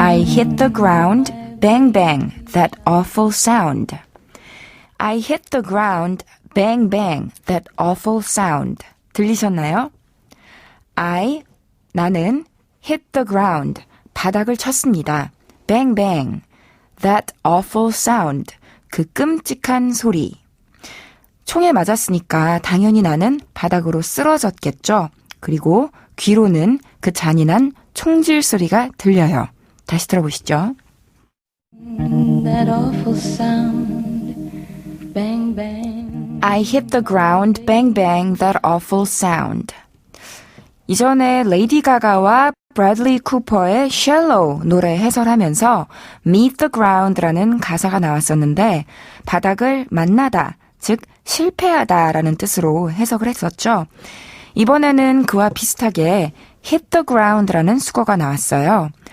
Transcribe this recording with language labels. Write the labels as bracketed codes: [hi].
[en] I hit the ground, bang bang, that awful sound. I hit the ground, bang bang, that awful sound. [ko] 들리셨나요? 나는 hit the ground, 바닥을 쳤습니다. [en] bang bang, that awful sound, [ko] 그 끔찍한 소리. 총에 맞았으니까 당연히 나는 바닥으로 쓰러졌겠죠. 그리고 귀로는 그 잔인한 총질 소리가 들려요. 다시 들어보시죠. [en] That awful sound, bang bang. I hit the ground, bang bang, that awful sound. [ko] 이전에 레이디 가가와 브래들리 쿠퍼의 Shallow 노래 해설하면서 Meet the Ground라는 가사가 나왔었는데 바닥을 만나다, 즉 실패하다라는 뜻으로 해석을 했었죠. 이번에는 그와 비슷하게 hit the ground라는 수거가 나왔어요.